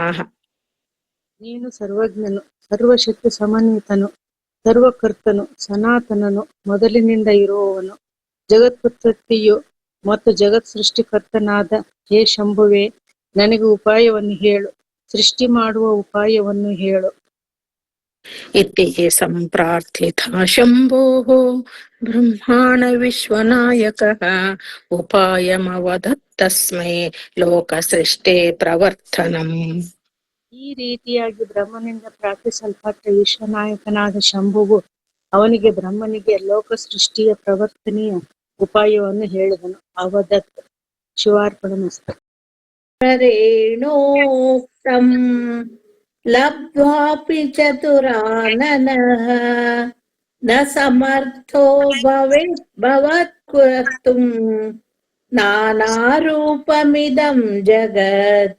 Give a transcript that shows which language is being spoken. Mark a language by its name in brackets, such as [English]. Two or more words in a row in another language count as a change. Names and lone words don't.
[Kannada] ನೀನು ಸರ್ವಜ್ಞನು, ಸರ್ವಶಕ್ತಿ ಸಮನ್ವಿತನು, ಸರ್ವಕರ್ತನು, ಸನಾತನನು, ಮೊದಲಿನಿಂದ ಇರುವವನು, ಜಗತ್ಪುತ್ಪತ್ತಿಯು ಮತ್ತು ಜಗತ್ ಸೃಷ್ಟಿಕರ್ತನಾದ ಹೇ ಶಂಭುವೆ, ನನಗೆ ಉಪಾಯವನ್ನು ಹೇಳು, ಸೃಷ್ಟಿ ಮಾಡುವ ಉಪಾಯವನ್ನು ಹೇಳು. [Sanskrit] इति सम्प्रार्थिता शम्भोः ब्रह्माण विश्वनायकः उपायमवदत्तस्मै लोकसृष्टे प्रवर्तनम्. [Kannada] ಈ ರೀತಿಯಾಗಿ ಬ್ರಹ್ಮನಿಂದ ಪ್ರಾರ್ಥಿಸಲ್ಪಟ್ಟ ವಿಶ್ವನಾಯಕನಾದ ಶಂಭುವು ಅವನಿಗೆ ಬ್ರಹ್ಮನಿಗೆ ಲೋಕ ಸೃಷ್ಟಿಯ ಪ್ರವರ್ತನೆಯ ಉಪಾಯವನ್ನು ಹೇಳಿದನು. [Sanskrit] ಅವದತ್. ಶಿವಾರ್ಪಣಮಸ್ತು. ರೇಣೋಕ್ತಂ ಲಬ್ಧ್ವಾಪಿ ಚತುರಾನನಃ ನ ಸಮರ್ಥೋ ಭವತ್ಕರ್ತುಂ ನಾನಾರೂಪಮಿದಂ ಜಗತ್.